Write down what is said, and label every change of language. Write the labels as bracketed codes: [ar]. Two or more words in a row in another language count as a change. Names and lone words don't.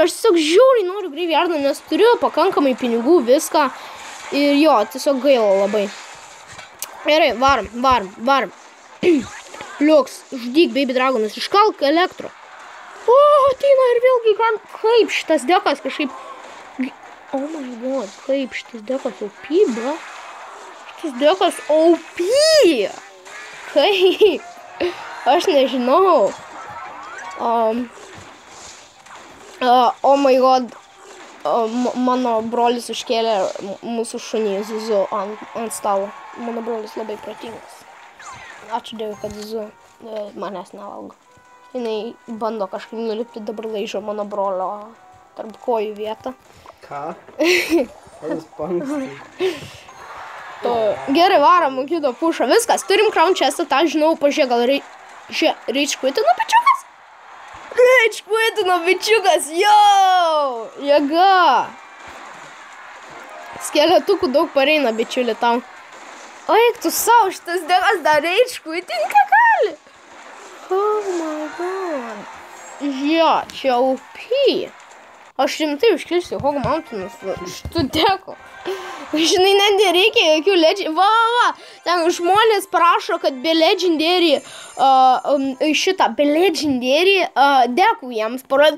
[lt] Aš tiesiog žiūriai noriu graveyardo, nes turiu pakankamai pinigų, viską. Ir jo, tiesiog gaila labai. Gerai, varom. Liuks, žudyk Baby Dragonus, iškalk elektro. O, ateina ir vėlgi, kaip šitas dekas kažkaip... [en] Oh my god, [lt] kaip šitas dekas OP, bro. Šitas dekas OP. Kaip? Aš nežinau. [en] Oh my god. [lt] Mano brolis užkėlė mūsų šunį Zuzu ant stalo. Mano brolis labai protingas. Ačiū Dievui, kad Zuzu manęs nevalgo. Jinai bando kažkaip nulipti, dabar laižo mano brolio tarp kojų vietą. Ką? Kas panksti? Gerai, varom kito pušą. Viskas, turim [en] crown chestą, [lt] tą žinau, pažiūrėk, gal [en] rage quitino [lt] bičiukas? [en] Rage quitino [lt] bičiukas, jo! Jėga! Skeletukų daug pareina, bičiuli, tau. O, eik tu savo, šitas dekas dar [en] rage quitinti [lt] gali. [en] Oh my god. [lt] Jo, čia OP. Aš rimtai užkilsiu Hog Mountainus šitų dekų. Žinai, net nereikia jokių legendary. Va. Ten žmonės prašo, kad be legendary dekų jiems parodė.